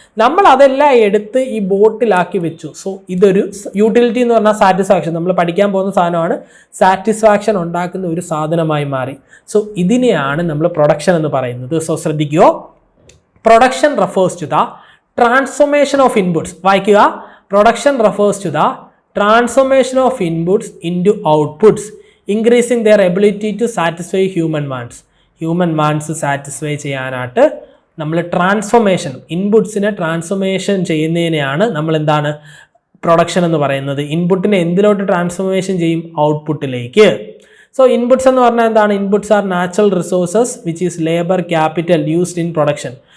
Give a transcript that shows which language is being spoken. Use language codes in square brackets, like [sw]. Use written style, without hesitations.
[ml] നമ്മൾ അതെല്ലാം എടുത്ത് ഈ ബോട്ടിലാക്കി വെച്ചു. സോ ഇതൊരു യൂട്ടിലിറ്റി എന്ന് പറഞ്ഞാൽ സാറ്റിസ്ഫാക്ഷൻ, നമ്മൾ പഠിക്കാൻ പോകുന്ന സാധനമാണ്. സാറ്റിസ്ഫാക്ഷൻ ഉണ്ടാക്കുന്ന ഒരു സാധനമായി മാറി. സോ ഇതിനെയാണ് നമ്മൾ പ്രൊഡക്ഷൻ എന്ന് പറയുന്നത്. സോ ശ്രദ്ധിക്കുക, [en] Production refers to the transformation of inputs. [ml] വായിക്കുക, [en] Production refers to the transformation of inputs into outputs, increasing their ability to satisfy human wants. [ml] Human wants satisfy ചെയ്യാനായിട്ട് നമ്മൾ ട്രാൻസ്ഫോർമേഷൻ, ഇൻപുട്സിനെ ട്രാൻസ്ഫോർമേഷൻ ചെയ്യുന്നതിനെയാണ് നമ്മൾ എന്താണ് പ്രൊഡക്ഷൻ എന്ന് പറയുന്നത്. ഇൻപുട്ടിനെ എന്തിലോട്ട് ട്രാൻസ്ഫോർമേഷൻ ചെയ്യും? ഔട്ട്പുട്ടിലേക്ക്. സോ ഇൻപുട്സ് എന്ന് പറഞ്ഞാൽ എന്താണ്? [en] Inputs are natural resources which is labour capital used in production.